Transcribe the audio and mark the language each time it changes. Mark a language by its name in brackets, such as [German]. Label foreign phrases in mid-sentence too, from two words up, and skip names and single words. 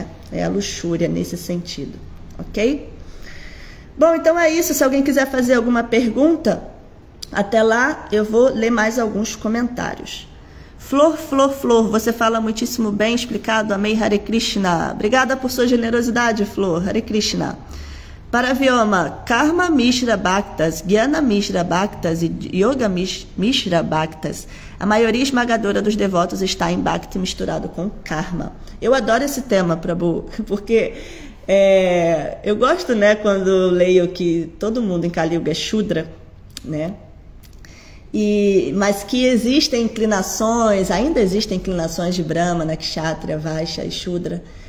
[Portuguese] É a luxúria nesse sentido, ok? Bom, então é isso. Se alguém quiser fazer alguma pergunta, até lá eu vou ler mais alguns comentários. Flor, você fala muitíssimo bem explicado, amei, Hare Krishna. Obrigada por sua generosidade, Flor, Hare Krishna. [Sanskrit] Paravioma, Karma Mishra Bhaktas, Jnana Mishra Bhaktas e Yoga Mishra Bhaktas. [Portuguese] A maioria esmagadora dos devotos está em Bhakti misturado com Karma. Eu adoro esse tema, Prabhu, porque eu gosto, né, quando leio que todo mundo em Kali Yuga é Shudra, né? Mas que existem inclinações, ainda existem inclinações de Brahmana, Kshatriya, Vaishya e Shudra.